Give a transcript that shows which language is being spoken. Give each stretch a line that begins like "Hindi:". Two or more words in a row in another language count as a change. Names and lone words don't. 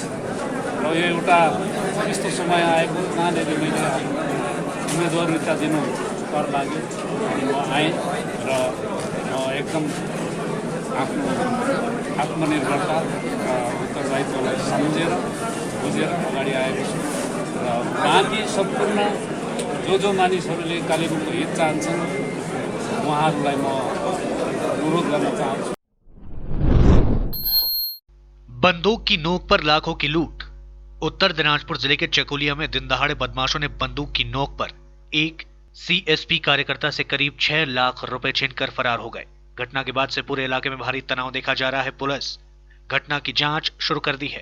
Nepali: र यो एउटा यस्तो समय आएको कहाँनिर मैले उम्मेदवारिता दिनु कर लाग्यो अनि म आएँ र म एकदम आफ्नो आत्मनिर्भरता र उत्तरदायित्वलाई सम्झेर बुझेर अगाडि आएको छु र बाँकी सम्पूर्ण जो मानिसहरूले कालेबुङको हित चाहन्छन् उहाँहरूलाई म अनुरोध गर्न चाहन्छु।
Hindi: बंदूक की नोक पर लाखों की लूट। उत्तर दिनाजपुर जिले के चकोलिया में दिनदहाड़े बदमाशों ने बंदूक की नोक पर एक सीएसपी कार्यकर्ता से करीब 6 लाख रुपए छीनकर फरार हो गए। घटना के बाद से पूरे इलाके में भारी तनाव देखा जा रहा है। पुलिस घटना की जांच शुरू कर दी है।